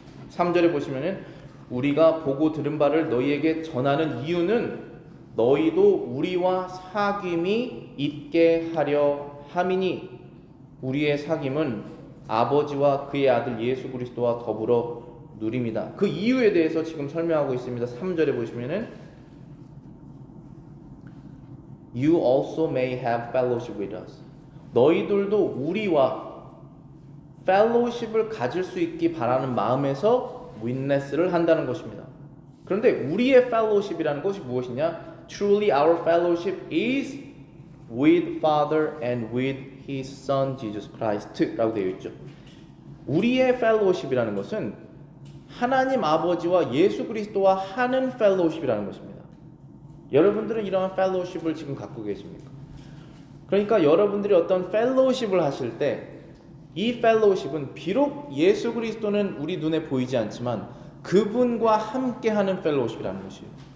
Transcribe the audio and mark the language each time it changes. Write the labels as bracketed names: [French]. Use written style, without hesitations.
[Korean] 3절에 보시면은 우리가 보고 들은 바를 너희에게 전하는 이유는 너희도 우리와 사귐이 있게 하려 함이니 우리의 사귐은 아버지와 그의 아들 예수 그리스도와 더불어 누립니다. 그 이유에 대해서 지금 설명하고 있습니다. 3절에 보시면은 [English] You also may have fellowship with us. [Korean] 너희들도 우리와 fellowship을 가질 수 있기 바라는 마음에서 witness를 한다는 것입니다. 그런데 우리의 fellowship이라는 것이 무엇이냐? [English] Truly our fellowship is with Father and with His Son Jesus Christ 라고 [Korean] 되어 있죠. 우리의 fellowship이라는 것은 하나님 아버지와 예수 그리스도와 하는 fellowship이라는 것입니다. 여러분들은 이러한 fellowship을 지금 갖고 계십니까? 그러니까 여러분들이 어떤 fellowship을 하실 때 이 fellowship은 비록 예수 그리스도는 우리 눈에 보이지 않지만 그분과 함께하는 fellowship이라는 것이에요.